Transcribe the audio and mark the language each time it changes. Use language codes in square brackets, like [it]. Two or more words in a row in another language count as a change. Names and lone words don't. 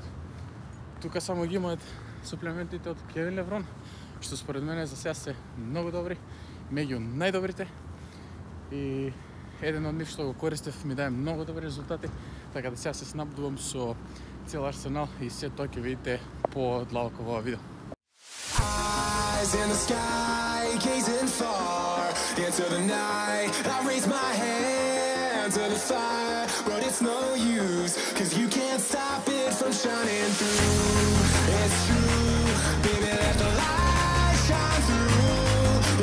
[mk] Тука само ги имаат суплементите од Кевин Леврон, што според мене за сега се многу добри, меѓу најдобрите. И еден од нив што го користев ми дае многу добри резултати, така да сега се снабдувам со цел арсенал и се тоа ќе видите по-длабоко во ова видео. [en] Eyes in the sky, gazing far into the night. I raise my hand to the fire, but it's no use, 'cause you can't stop it from shining through. It's true, baby, let the light shine through.